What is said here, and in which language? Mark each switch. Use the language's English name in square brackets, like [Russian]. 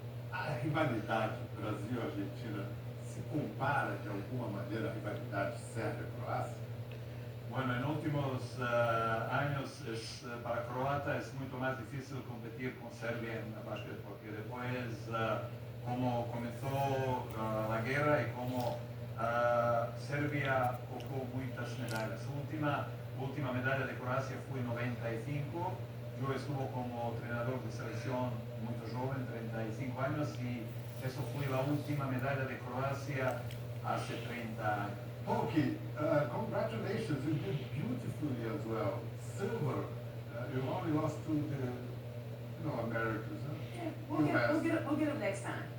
[Portuguese] A rivalidade Brasil-Argentina se compara de alguma maneira à rivalidade Sérvia-Croácia? [Spanish] Bueno, en últimos años para croata es mucho más difícil competir con Serbia en el básquet porque después como comenzó la guerra y como Serbia cogió muchas medallas. Última medalla de Croacia fue en 95. Yo estuve como entrenador de selección muy joven, 35 años, y eso fue la última medalla de Croacia hace 30 años. [English] Okay, congratulations, you did beautifully as well. Silver, you only lost to the Americans. Huh? Yeah, we'll get them next time.